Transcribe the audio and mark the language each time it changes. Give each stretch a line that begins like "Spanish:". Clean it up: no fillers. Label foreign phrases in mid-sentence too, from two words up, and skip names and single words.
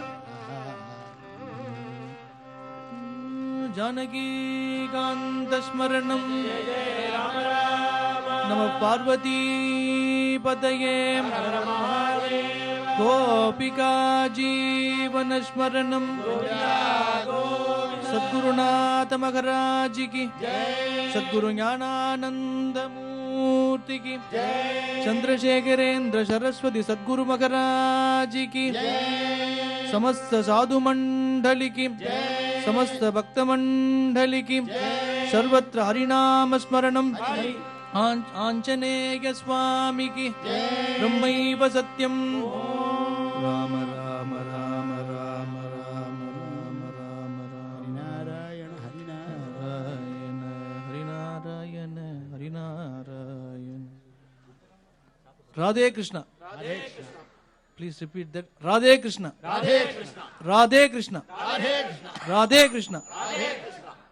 Sanskrit: जानकीकान्तस्मरणं नमः पार्वतीपतये गोपिका जीवनस्मरणं
Hindi: सद्गुरुनाथ महाराज की सद्गुरु ज्ञानानंद मूर्ति की चंद्रशेखरेंद्र सरस्वती सद्गुरु महाराज की समस्त साधु मंडली की समस्त भक्त मंडली की
Sanskrit: सर्वत्र हरिनाम स्मरणम
Hindi: आञ्जनेय स्वामी की
Sanskrit: ब्रह्मैव सत्यम
Hindi: राम राम राम राम राम राम राम राम नारायण हरिनारायण हरिनारायण हरिनारायण राधे कृष्णा
English: please repeat that
Hindi: Radhe Krishna राधे कृष्ण Radhe Krishna राधे कृष्ण Radhe Krishna राधे कृष्ण